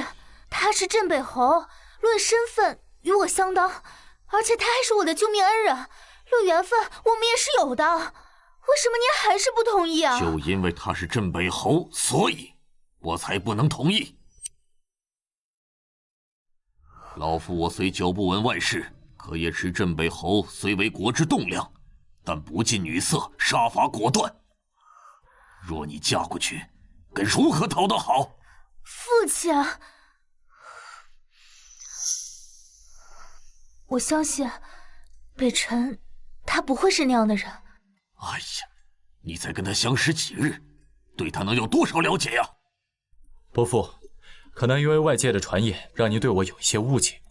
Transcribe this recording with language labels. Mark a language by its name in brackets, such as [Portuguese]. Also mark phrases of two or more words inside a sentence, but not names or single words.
[Chinese] 他是鎮北侯，論身份與我相當，而且他還是我的救命恩人，論緣分我們也是有的。為什麼您還是不同意啊？就因為他是鎮北侯，所以我才不能同意。老夫我虽久不聞外事，可也知鎮北侯雖為國之棟樑，但不近女色，殺伐果斷。若你嫁過去，該如何討得好？父親，我相信北辰他不會是那樣的人。哎呀，你才跟他相識幾日，對他能有多少了解呀？伯父，可能因為外界的傳言，讓您對我有一些誤解。